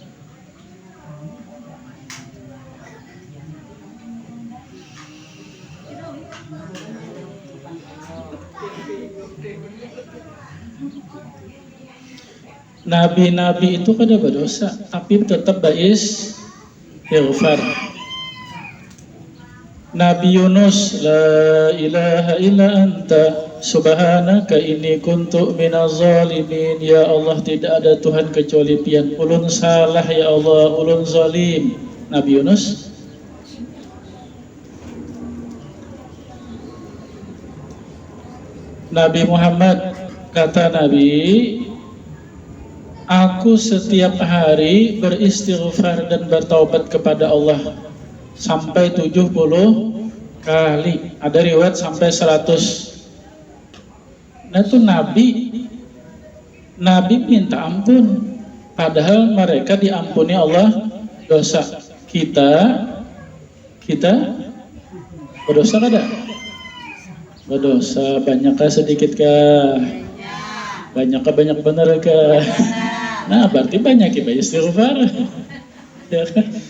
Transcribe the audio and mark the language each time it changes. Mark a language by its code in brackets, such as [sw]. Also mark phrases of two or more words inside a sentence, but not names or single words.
[bjn] Nabi-nabi itu kada berdosa, tapi tetap bais istighfar. [ar] Nabi Yunus, لا إله إلا أنت سبحانك إني كنت من الظالمين. يا الله, [bjn] tidak ada Tuhan kecuali pian. Ulun salah ya Allah, ulun zalim. Nabi Yunus. [id] Nabi Muhammad, kata Nabi, aku setiap hari beristighfar dan bertaubat kepada Allah sampai 70 kali. Ada riwayat sampai 100. Nah itu Nabi minta ampun, padahal mereka diampuni Allah dosa. [bjn] Kita berdosa kada? Berdosa banyak kah sedikit kah? Banyak kah banyak benar kah? Nah berarti banyak istighfar.